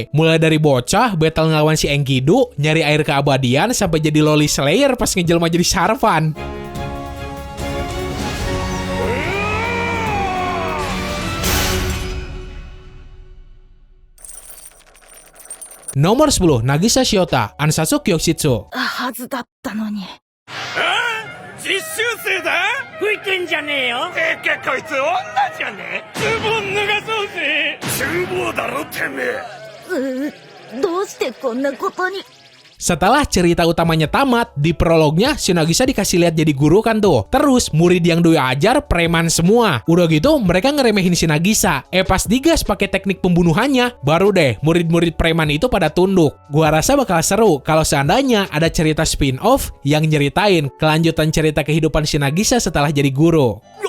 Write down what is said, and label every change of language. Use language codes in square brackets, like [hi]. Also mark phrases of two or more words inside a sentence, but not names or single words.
[id] Mulai dari bocah, battle ngelawan si Enkidu, nyari air keabadian, sampai jadi Loli Slayer pas ngejelma jadi Sharvan. Nomor 10, Nagisa Shiota, Ansatsu Kyoshitsu. [ja] はずだったのに。実習生だ。吹いてんじゃねえよ。てかこいつ女じゃねえ。ズボン脱がそうぜ。厨房だろてめえ。どうしてこんなことに。 [id] Setelah cerita utamanya tamat, di prolognya si Nagisa dikasih lihat jadi guru kan tuh. Terus murid yang Doi ajar preman semua. Udah gitu mereka ngeremehin si Nagisa. Pas digas pakai teknik pembunuhannya, baru deh murid-murid preman itu pada tunduk. Gua rasa bakal seru kalau seandainya ada cerita spin-off yang nyeritain kelanjutan cerita kehidupan si Nagisa setelah jadi guru.